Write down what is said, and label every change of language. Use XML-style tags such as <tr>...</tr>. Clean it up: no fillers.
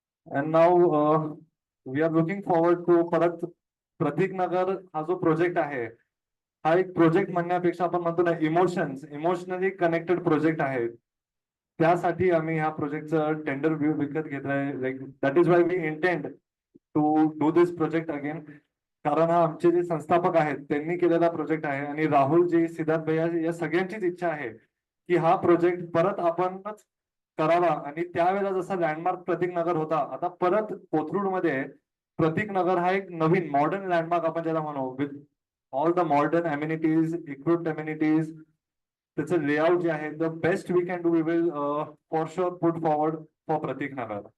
<en>and now we are looking forward to</en> <mr>परत प्रतीक नगर हा जो प्रोजेक्ट आहे हा एक प्रोजेक्ट म्हणण्यापेक्षा आपण म्हणतो ना इमोशनली कनेक्टेड प्रोजेक्ट आहे. त्यासाठी आम्ही ह्या प्रोजेक्टचं टेंडर विकत घेतलाय.</mr> <en>Like that is why we intend to do this project again.</en> <mr>कारण हा आमचे जे संस्थापक आहेत त्यांनी केलेला प्रोजेक्ट आहे आणि राहुल जी, सिद्धार्थ भैया, या सगळ्यांचीच इच्छा आहे की हा प्रोजेक्ट परत आपणच करावा. आणि त्यावेळेला जसा लँडमार्क प्रतीक नगर होता, आता परत कोथरूड मध्ये प्रतीक नगर हा एक नवीन मॉडर्न लँडमार्क आपण ज्याला म्हणू,</mr> <en>with all the modern amenities, equipped amenities,</en> <mr>त्याचं लेआउट जे आहे</mr> <en>the best we can do, we will for sure put forward</en> <mr>for Pratik Nagar.</mr>